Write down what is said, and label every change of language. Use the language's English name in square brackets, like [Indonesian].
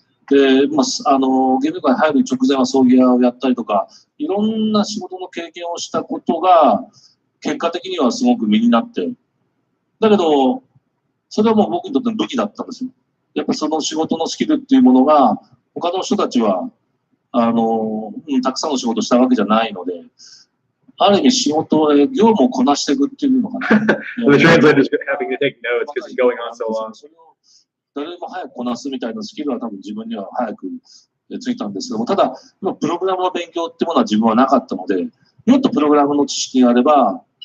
[Japanese] で、ゲーム界に入る直前は葬儀屋をやったりとか、いろんな仕事の経験をしたことが結果的にはすごく身になって、だけど、それはもう僕にとっての武器だったんですよ。やっぱその仕事のスキルっていうものが、他の人たちは、たくさんの仕事をしたわけじゃないので、ある意味仕事、業務をこなしていくっていうのかな。 [English] The translator's having to take notes because it's going on so long. [Japanese] それを誰も早くこなすみたいなスキルは多分自分には早くついたんですけども、ただ、プログラムの勉強ってものは自分はなかったので、もっとプログラムの知識があれば、